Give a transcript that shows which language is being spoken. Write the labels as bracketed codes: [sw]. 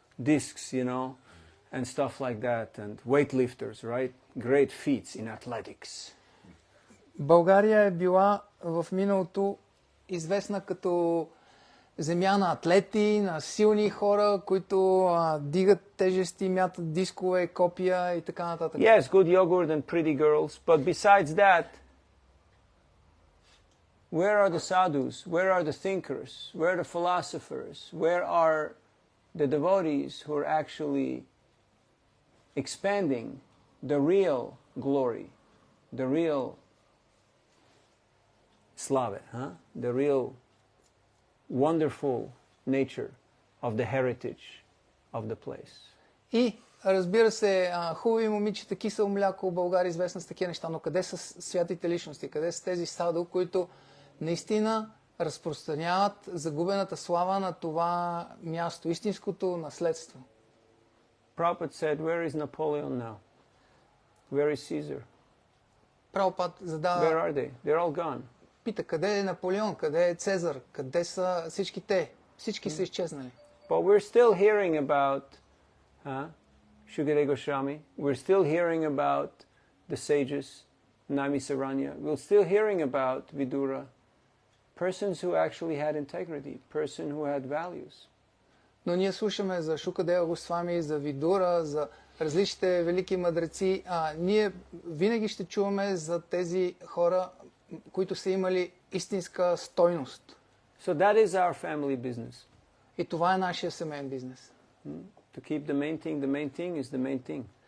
[en] Discs, and stuff like that, and weightlifters, right? Great feats in athletics. [bg] България е била в миналото известна като земя на атлети, на силни хора, които дигат тежести, мятат дискове, копия и така нататък. [en] Yes, good yogurt and pretty girls, but besides that, where are the sadhus? Where are the thinkers? Where are the philosophers? Where are the devotees who are actually expanding the real glory, the real slave, the real wonderful nature of the heritage of the place? [bg] И, разбира се, хубави момичета, кисело мляко, България известна с такива неща, но къде са святите личности? Къде са тези саду, които наистина разпространяват загубената слава на това място, истинското наследство? [en] Prabhupada said, where is Napoleon now? Where is Caesar? [bg] Прабхупад задава... [en] Where are they? They're all gone. [bg] Пита, къде е Наполеон, къде е Цезар, къде са всички те? Всички са изчезнали. [en] But we're still hearing about Shukadeva Goswami. We're still hearing about the sages, Nami Saranya. We're still hearing about Vidura. Persons who actually had integrity, persons who had values. [bg] Но ние слушаме за Шукадева Госвами, за Видура, за различните велики мъдреци. Ние винаги ще чуваме за тези хора, които са имали истинска стойност. [en] So that is our family business. [bg] И това е нашия семейен бизнес. [en] To keep the main thing is the main thing.